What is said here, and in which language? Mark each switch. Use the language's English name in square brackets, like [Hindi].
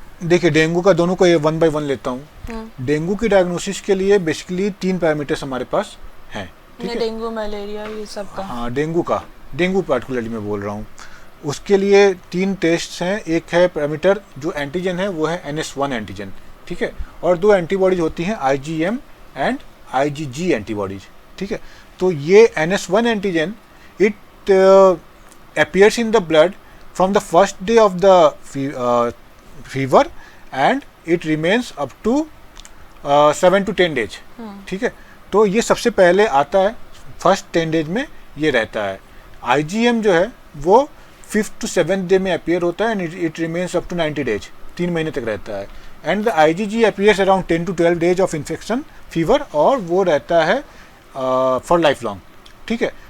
[Hindi] देखिए, डेंगू का दोनों को ये 1 by 1 लेता हूँ। डेंगू की डायग्नोसिस के लिए बेसिकली 3 पैरामीटर्स हमारे पास हैं, ठीक है। डेंगू, मलेरिया, ये सब का? हाँ, डेंगू पार्टिकुलरली मैं बोल रहा हूँ। उसके लिए 3 टेस्ट हैं। एक है पैरामीटर जो एंटीजन है वो है NS1 एंटीजन, ठीक है, और 2 एंटीबॉडीज होती हैं IgM एंड IgG एंटीबॉडीज, ठीक है। तो ये [English] NS1 antigen it appears in the blood from the first day of the fever and it remains up to 7 to 10 days, ठीक है। [Hindi] तो ये सबसे पहले आता है, फर्स्ट 10 डेज में ये रहता है। IgM जो है वो 5th to 7th डे में अपियर होता है [English] and it remains up to 90 days, [Hindi] 3 महीने तक रहता है। [English] and the IgG appears around 10 to 12 days of infection fever, [Hindi] और वो रहता है [English] For life long, ठीक है।